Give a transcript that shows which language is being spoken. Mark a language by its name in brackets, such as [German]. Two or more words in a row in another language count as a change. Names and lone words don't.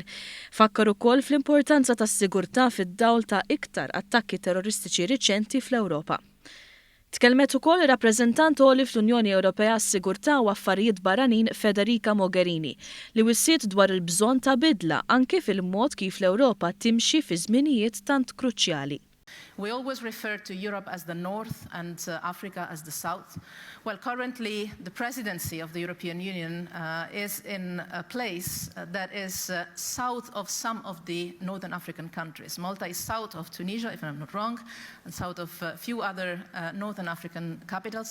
[Maltese] Fakkar ukoll fl-importanza tas-sigurtà fid-dawl ta' iktar attakki terroristiċi riċenti fl-Ewropa. Tkellmet ukoll ir-rappreżentant għoli fl-Unjoni Ewropea għas-Sigurtà u Affarijiet Barranin Federica Mogherini li wissiet dwar il-bżonn ta' bidla anke fil-mod kif l-Ewropa timxi fi żminijiet tant kruċjali. [English] We always refer to Europe as the North and Africa as the South. Well, currently, the presidency of the European Union is in a place that is south of some of the Northern African countries. Malta is south of Tunisia, if I'm not wrong, and south of a few other Northern African capitals.